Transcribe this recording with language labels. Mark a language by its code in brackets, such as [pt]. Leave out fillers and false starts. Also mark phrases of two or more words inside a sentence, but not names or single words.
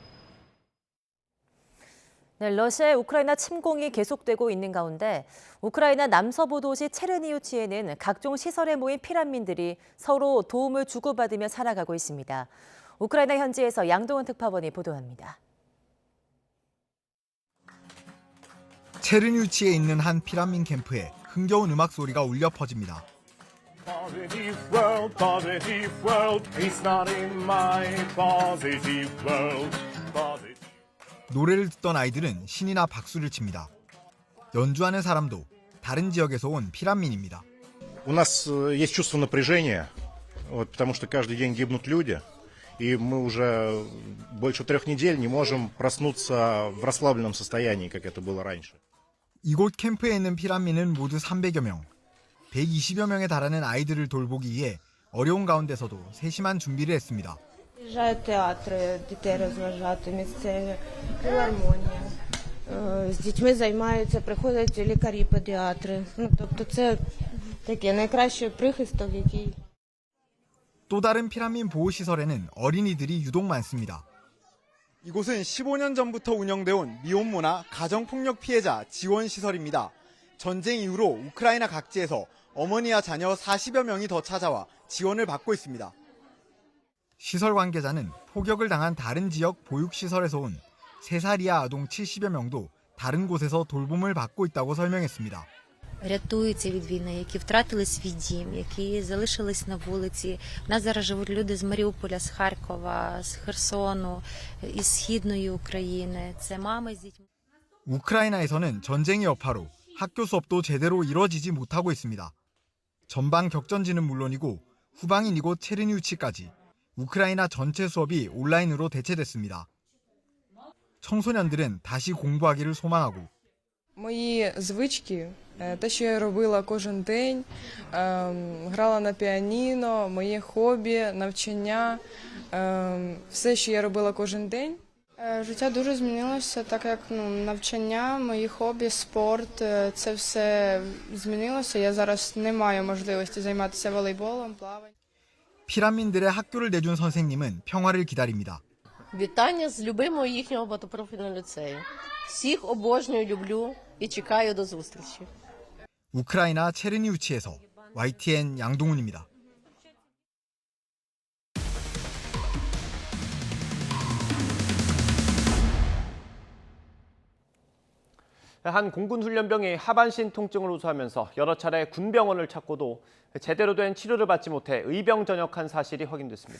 [ko] 네, 러시아의 우크라이나 침공이 계속되고 있는 가운데 우크라이나 남서부 도시 체르니우치에는 각종 시설에 모인 피난민들이 서로 도움을 주고받으며 살아가고 있습니다. 우크라이나 현지에서 양동은 특파원이 보도합니다. 체르니우치에 있는 한 피난민 캠프에 흥겨운 음악 소리가 울려 퍼집니다. [en] Positive world, positive world. It's not in my positive world. Positive. [ko] 노래를 듣던 아이들은 신이나 박수를 칩니다. 연주하는 사람도 다른 지역에서 온 피난민입니다. [ru] У нас есть чувство напряжения, потому что каждый день гибнут люди, и мы уже больше 3 недель не можем проснуться в расслабленном состоянии, как это было раньше. [ko] 이곳 캠프에 있는 피난민은 모두 300여 명. 120여 명에 달하는 아이들을 돌보기 위해 어려운 가운데서도 세심한 준비를 했습니다. [uk] Приїжджають театри, дітей розважати, місцеві, філармонія. З дітьми займаються, приходять лікарі, педіатри. Тобто це таке найкращий прихисток, який... [ko] 또 다른 피난민 보호시설에는 어린이들이 유독 많습니다. 이곳은 15년 전부터 운영돼 온 미혼모나 가정폭력 피해자 지원시설입니다. 전쟁 이후로 우크라이나 각지에서 어머니와 자녀 40여 명이 더 찾아와 지원을 받고 있습니다. 시설 관계자는 폭격을 당한 다른 지역 보육시설에서 온 3살 이하 아동 70여 명도 다른 곳에서 돌봄을 받고 있다고 설명했습니다. [uk] Рятуються від війни, які втратили свій дім, які залишились на вулиці. У нас зараз живуть люди з Маріуполя, з Харкова, з Херсону, із Східної України. Це мами з дітьми. [ko] 우크라이나에서는 전쟁의 여파로 학교 수업도 제대로 이루어지지 못하고 있습니다. 전방 격전지는 물론이고 후방인 이곳 체르니우치까지 우크라이나 전체 수업이 온라인으로 대체됐습니다. 청소년들은 다시 공부하기를 소망하고 [uk] Мої звички, те, що я робила кожен день, грала на піаніно, моє хобі, навчання, все, що я робила кожен день. Життя дуже змінилося, так як навчання, мої хобі, спорт, це все змінилося. Я зараз не маю можливості займатися волейболом, плаванням. [ko] 피난민들의 학교를 내준 선생님은 평화를 기다립니다. [uk] Вітання з любимого їхнього багатопрофільного ліцею. Всіх обожнюю, люблю і чекаю до зустрічі. [ko] 우크라이나 체르니우치에서 YTN 양동훈입니다. 한 공군 훈련병이 하반신 통증을 호소하면서 여러 차례 군병원을 찾고도 제대로 된 치료를 받지 못해 의병 전역한 사실이 확인됐습니다.